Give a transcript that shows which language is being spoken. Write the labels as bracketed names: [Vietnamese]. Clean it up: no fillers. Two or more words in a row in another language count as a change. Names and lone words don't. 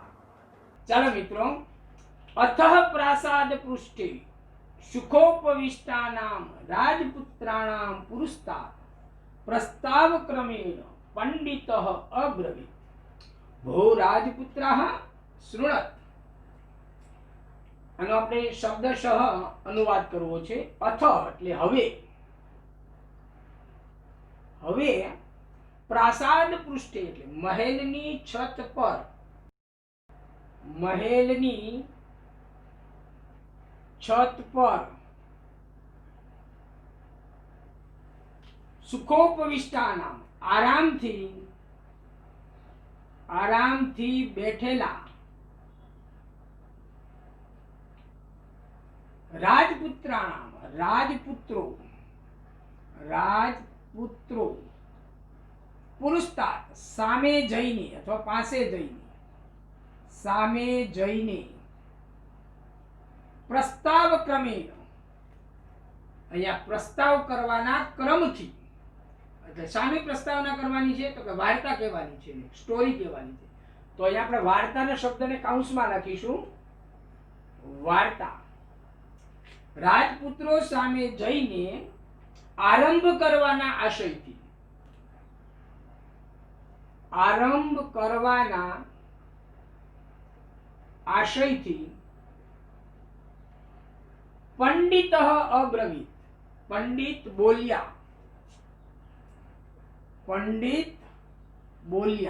[Hindi] चलो मित्रों, [Sanskrit] अतः प्रासाद पृष्ठे सुखोपविष्टानां राजपुत्राणां पुरस्तात् प्रस्ताव क्रमेण पंडितः अब्रवीत भो राजपुत्राः शृणत। [Gujarati] આનો આપણે શબ્દશઃ અનુવાદ કરવો છે। અથ એટલે હવે, હવે [Sanskrit] प्रासाद पृष्ठे [Gujarati] એટલે મહેલની છત પર, મહેલની છત પર સુખોપવિષ્ટાનામ આરામથી બેઠેલા રાજપુત્રાણામ રાજપુત્રો પુરસ્તાત્ સામે જઈને અથવા પાસે જઈને પ્રસ્તાવ ક્રમેણ, અહીંયા પ્રસ્તાવ કરવાના ક્રમથી એટલે સામે પ્રસ્તાવના કરવાની છે તો કે વાર્તા કહેવાની છે, સ્ટોરી કહેવાની છે। તો અહીંયા આપણે વાર્તાના શબ્દને કૌંસમાં લખીશું, વાર્તા। રાજપુત્રો સામે જઈને આરંભ કરવાના આશયથી, આરંભ કરવાના આશયથી [Sanskrit] पंडितः अब्रवीत, [Gujarati] પંડિત બોલ્યા, પંડિત બોલ્યા।